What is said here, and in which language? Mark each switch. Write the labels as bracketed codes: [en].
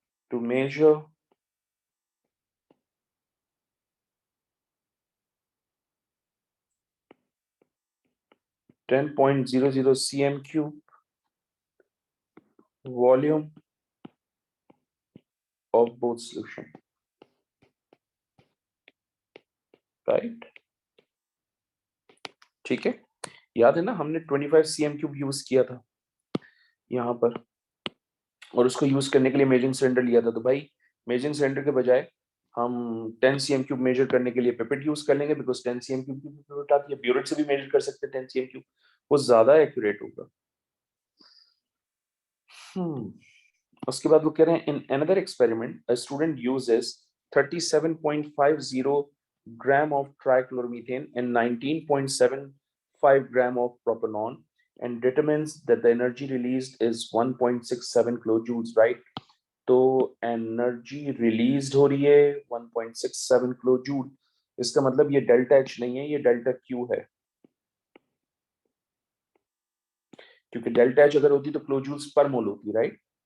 [en] to measure (10.00 cm cube volume of both solution, right? [hi] ठीक है, याद है ना हमने 25 cm क्यूब यूज किया था यहाँ पर, और उसको यूज करने के लिए मेजरिंग सिलेंडर लिया था। तो भाई मेजरिंग सिलेंडर के बजाय हम 10 cm क्यूब मेजर करने के लिए पिपेट यूज कर लेंगे, बिकॉज 10 cm क्यूब की पिपेट आती है। ब्यूरेट से भी मेजर कर सकते हैं 10 cm क्यूब, वो ज्यादा एक्यूरेट होगा। उसके बाद वो कह रहे हैं [en] In another experiment a student uses 37.50 gram of trichloromethane and 19.75 gram of propanol and determines that the energy released is 1.67 kilojoules, right? [hi] तो एनर्जी रिलीज हो रही है 1.67 किलो जूल। इसका मतलब ये डेल्टा एच नहीं है, ये डेल्टा क्यू है, क्योंकि डेल्टा एच अगर होती तो किलो जूल्स पर मोल होती, राइट?